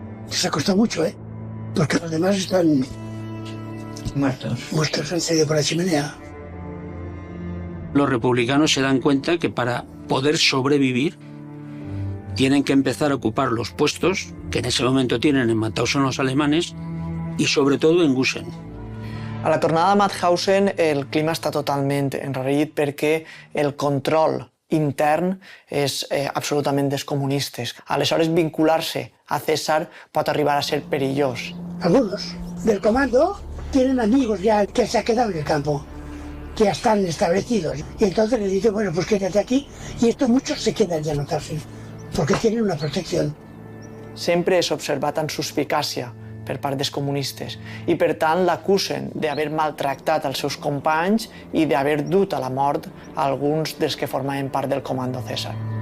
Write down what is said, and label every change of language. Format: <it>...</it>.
<es>Les ha costado mucho, porque los demás están muertos, han salido por la chimenea. Los republicanos se dan cuenta que para poder sobrevivir tienen que empezar a ocupar los puestos que en ese momento tienen en Mauthausen los alemanes y sobre todo en Gusen.</es> <ca>A la tornada a Mauthausen el clima està totalment enrarit perquè el control intern és absolutament dels comunistes. Aleshores, vincular-se a César pot arribar a ser perillós.</ca> <es>Algunos del comando tienen amigos ya que se han quedado en el campo, que ya están establecidos. Y entonces les dicen, bueno, pues quédate aquí. Y estos muchos se quedan ya a Mauthausen, porque tienen una protección.</es> <ca>Sempre és observat amb suspicàcia per part dels comunistes i per tant l'acusen d'haver maltractat els seus companys i d'haver dut a la mort alguns dels que formaven part del comando César.</ca>